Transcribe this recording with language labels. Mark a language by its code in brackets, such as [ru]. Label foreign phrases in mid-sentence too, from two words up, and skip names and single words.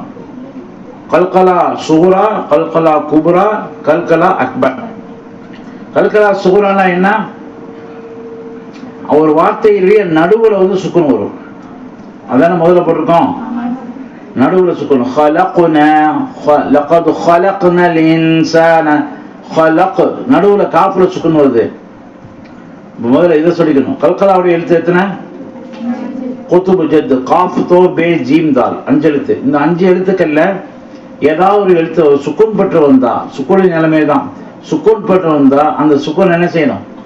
[ar] قلقلة صغرى، قلقلة كبرى، قلقلة أكبر. [ta] கல்கலா சுகுரானா என்ன? ஒரு வார்த்தையிலேயே நடுவில் வந்து சுக்குன் வரும். அதான முதல்ல போட்டிருக்கோம். நடுவில் சுக்குன். [ar] خلقنا لقد خلقنا الانسان خلق, [ta] நடுவில் காஃப்ல சுக்குன் வருது. முதல்ல இதை சொல்லிக்கணும். கல்கலாவுடைய எழுத்து எத்தனை? [ar] قطب جد، قاف طاء باء جيم دال, [ta] 5 எழுத்து. இந்த 5 எழுத்துக்கள்ல ஏதாவது ஒரு எழுத்து சுக்குன் பற்று வந்தா, சுக்குனின் நிலைமை தான், சுக்குன் பற்று வந்தா அந்த சுக்குன் என்ன செய்யணும்?